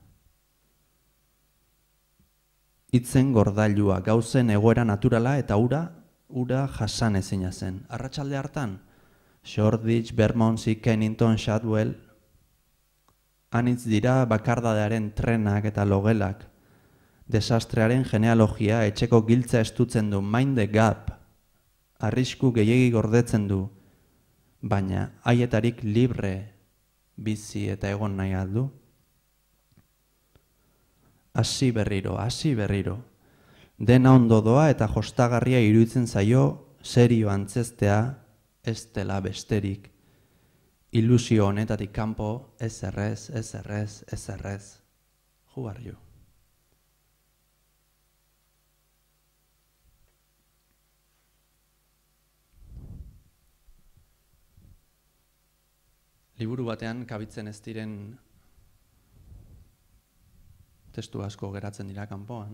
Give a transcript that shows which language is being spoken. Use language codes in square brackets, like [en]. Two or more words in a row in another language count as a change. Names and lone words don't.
[eu] Itzen gordailua, gauzen egoera naturala eta ura jasan ezina zen. Arratsalde hartan, Shoreditch, Bermondsey, Kennington, Shadwell, anitz dira bakardadearen trenak eta logelak. Desastrearen genealogia etxeko giltza estutzen du, [en] mind the gap. [eu] Arrisku gehiegi gordetzen du, baina haietarik libre bizi eta egon nahi aldu. Hasi berriro. Dena ondo doa eta jostagarria iruditzen zaio serio antzestea, ez dela besterik. Ilusio honetatik kanpo, ez errez. [en] Who are you? [eu] Liburu batean kabitzen ez diren testu asko geratzen dira kanpoan.